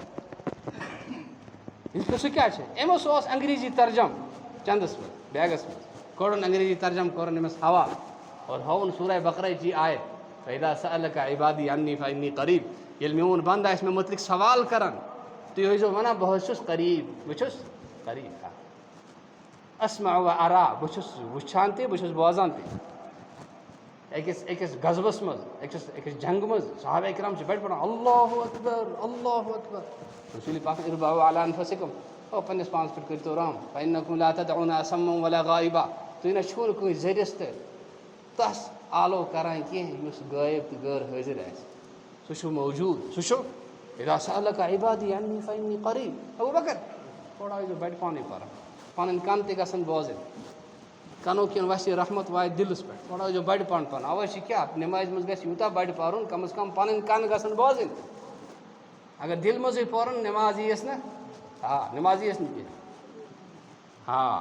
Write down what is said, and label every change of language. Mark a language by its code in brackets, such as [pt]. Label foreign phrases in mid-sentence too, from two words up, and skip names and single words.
[ks] سُہ کیٛاہ چھِ أمۍ سُہ اوس انگریٖزی ترجم چندَس منٛز بیگَس منٛز کوٚڑُن انگریٖزی ترجم کوٚرُن أمِس حوالہٕ اور ہووُن سورہ بقرٕچ یہِ آیت [ar] فإذا سألك عبادی عنی فإنی قریٖب [ks] ییٚلہِ میون بنٛدٕ آسہِ مےٚ متعلق سوال کران تُہۍ ٲسۍزیو وَنان بہٕ حظ چھُس قریٖب بہٕ چھُس قریٖب [ar] اسمع و ارا [ks] بہٕ چھُس وٕچھان تہِ بہٕ چھُس بوزان تہِ أکِس غزبَس منٛز أکِس جنگہٕ منٛز صحابہ اِکرام چھِ بَڑِ پَران [ar] اللہ اکبر اللہ [ks] اکبر رسوٗلِ پاک [ar] اربعوا علی انفسکم [ks] او پنٛنِس پانَس پٮ۪ٹھ کٔرۍتو رحم [ar] فإنکم لا تدعون اصما ولا غائبا [ks] تُہۍ نہ چھُو نہٕ کٲنٛسہِ ذٔریعَس تہِ تَس آلو کران کینٛہہ یُس غٲیب تہٕ غٲر حٲضِر آسہِ سُہ چھُ موجوٗد سُہ چھُ [ar] اذا سألك عبادی عنی فإنی قریٖب [ks] ابوٗبکر تھوڑا ٲسۍزیو بَڑِ پانَے پَران پَنٕنۍ کَن تہِ گژھن بوزٕنۍ کَنو کِنۍ وَسہِ رحمت واتہِ دِلَس پٮ۪ٹھ تھوڑا ٲسۍزیو بَڑِ پَہَن پَران اَوَے چھِ کیٛاہ نٮ۪مازِ منٛز گژھِ یوٗتاہ بَڑِ پَرُن کم از کم پَنٕنۍ کَن گژھن بوزٕنۍ اگر دِلہِ منٛزٕے پوٚرُن نٮ۪ماز یِیَس نہٕ نٮ۪ماز یِیَس نہٕ کینٛہہ